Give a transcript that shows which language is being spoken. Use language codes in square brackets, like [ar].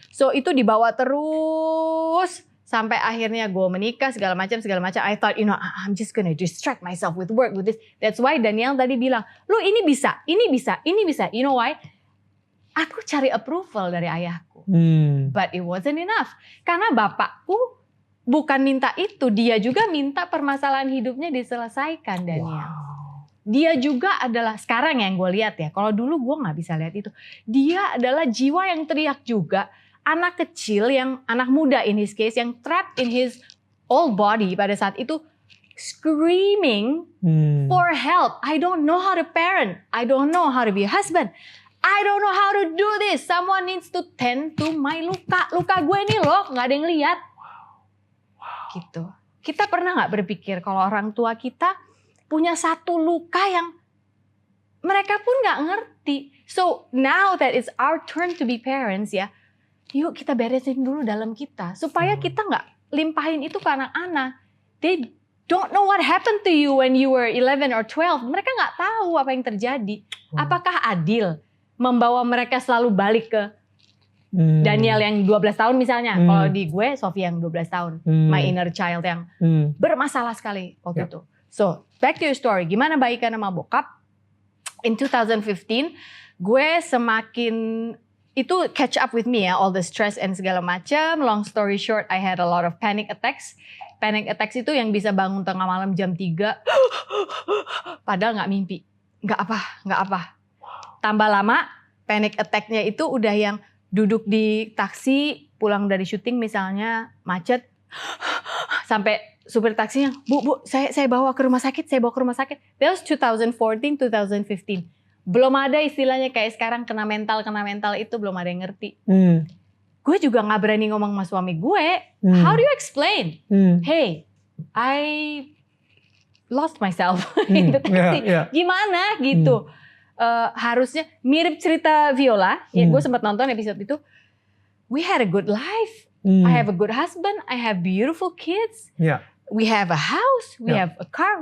[id] So itu dibawa terus sampai akhirnya gue menikah segala macam. [en] I thought I'm just gonna distract myself with work with this. That's why Daniel [id] tadi bilang, lu ini bisa. [en] You know why? [id] Aku cari approval dari ayahku. [en] But it wasn't enough. [id] Karena bapakku bukan minta itu. Dia juga minta permasalahan hidupnya diselesaikan, Daniel. Dia juga adalah, sekarang yang gue lihat ya. Kalau dulu gue gak bisa lihat itu. Dia adalah jiwa yang teriak juga. Anak kecil, anak muda [en] in his case, [id] yang [en] trapped in his old body [id] pada saat itu. [en] Screaming for help. I don't know how to parent. I don't know how to be a husband. I don't know how to do this. Someone needs to tend to my luka. [id] Luka gue ini loh, gak ada yang lihat. Gitu. Kita pernah gak berpikir kalau orang tua kita punya satu luka yang mereka pun gak ngerti. [en] So now that it's our turn to be parents ya, [id] yuk kita beresin dulu dalam kita. Supaya kita gak limpahin itu ke anak-anak. [en] They don't know what happened to you when you were 11 or 12. [id] Mereka gak tahu apa yang terjadi. Apakah adil membawa mereka selalu balik ke Daniel yang 12 tahun misalnya. Kalau di gue, Sofia yang 12 tahun. [en] My inner child [id] yang bermasalah sekali waktu itu. [en] So, back to your story. [id] Gimana baikan sama bokap? [en] In 2015, [id] gue semakin, itu [en] catch up with me ya, all the stress and [id] segala macam. [en] Long story short, I had a lot of panic attacks. [id] Panic attacks itu yang bisa bangun tengah malam jam 3. Padahal gak mimpi. Gak apa. Tambah lama, panic attack-nya itu udah yang duduk di taksi, pulang dari syuting misalnya, macet, sampai supir taksinya, Bu, saya bawa ke rumah sakit. [en] That was 2014, 2015. [id] Belum ada istilahnya kayak sekarang kena mental itu belum ada yang ngerti. Gue juga gak berani ngomong sama suami gue. [en] How do you explain? Hey, I lost myself in the taxi. [id] Gimana gitu. Harusnya mirip cerita Viola. Ya, gue sempat nonton episode itu. [en] We had a good life. I have a good husband. I have beautiful kids. We have a house. We have a car.